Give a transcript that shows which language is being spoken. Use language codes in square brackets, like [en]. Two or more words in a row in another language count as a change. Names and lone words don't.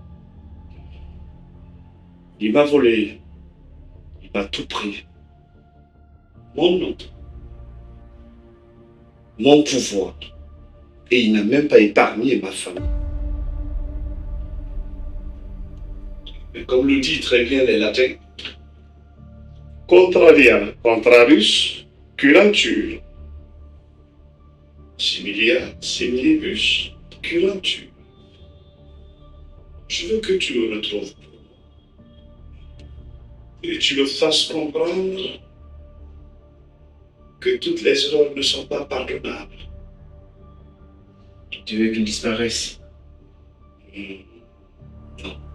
[fr] Il m'a volé. Il m'a tout pris. Mon nom. Mon pouvoir. Et il n'a même pas épargné ma femme. Mais comme le dit très bien les latins, [la] contraria, contrarius, curantur. Similia, similibus, curantur. [fr] Je veux que tu le retrouves pour moi. Et tu le fasses comprendre que toutes les erreurs ne sont pas pardonnables. Tu veux qu'il disparaisse?